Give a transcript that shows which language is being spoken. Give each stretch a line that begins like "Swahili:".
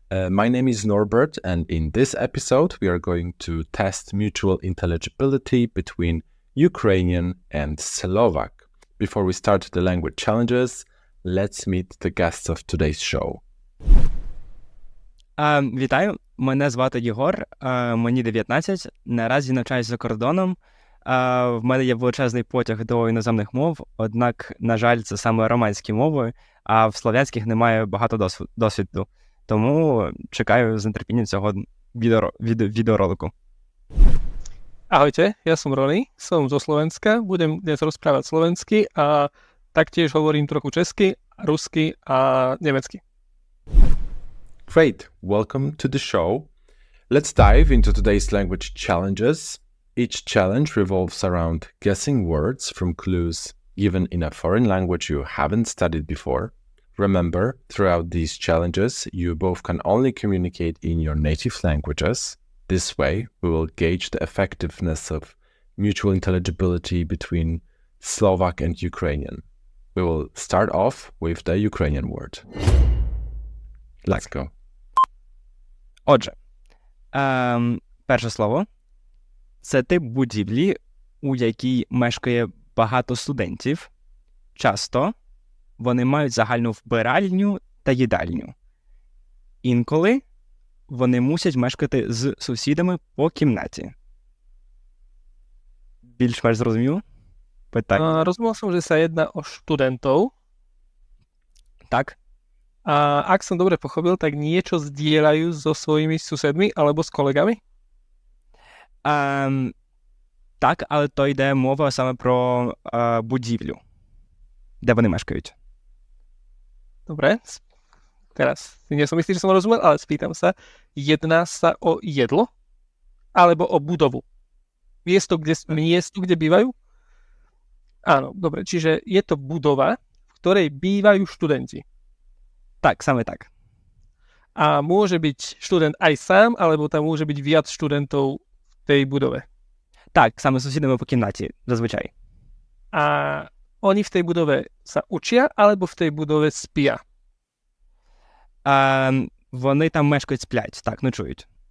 English: My name is Norbert, and in this episode we are going to test mutual intelligibility between Ukrainian and Slovak. Before we start the language challenges, let's meet the guests of today's show.
Ukrainian: Вітаю, мене звати Єгор, мені 19, наразі навчаюсь за кордоном. В мене є величезний потяг до іноземних мов, однак, на жаль, це саме романські мови, а в слов'янських немає багато досвіду. Тому чекаю з нетерпінням цього відеоролику.
Slovak: Ahojte, ja som Rony, som zo Slovenska, budem dnes rozprávať slovensky a taktiež hovorím trochu česky, rusky a nemecky.
English: Great, welcome to the show. Let's dive into today's language challenges. Each challenge revolves around guessing words from clues given in a foreign language you haven't studied before. Remember, throughout these challenges, you both can only communicate in your native languages. This way, we will gauge the effectiveness of mutual intelligibility between Slovak and Ukrainian. We will start off with the Ukrainian word. Let's go.
Ukrainian: Отже, перше слово – це тип будівлі, у якій мешкає багато студентів. Часто вони мають загальну вбиральню та їдальню. Інколи вони мусять мешкати з сусідами по кімнаті. Більш-менш зрозуміло? Питання.
Slovak: Rozumel som, že sa jedná o študentov.
Ukrainian: Так.
Slovak: A ak som dobre pochopil, tak niečo zdieľajú so svojimi susedmi alebo s kolegami?
Ukrainian: Так, але то йде мова саме про будівлю, де вони мешкають.
Slovak: Dobre, teraz nie som istý, že som rozumel, ale spýtam sa, jedná sa o jedlo alebo o budovu? Miesto, kde bývajú? Áno, dobre, čiže je to budova, v ktorej bývajú študenti.
Ukrainian: Tak, same tak.
Slovak: A môže byť študent aj sám, alebo tam môže byť viac študentov v tej budove?
Ukrainian: Так, саме з сусідами по кімнаті, зазвичай.
Slovak: A oni v tej budove sa učia, alebo v tej budove spia?
Ukrainian: Вони там мешкають, сплять, так, ночують.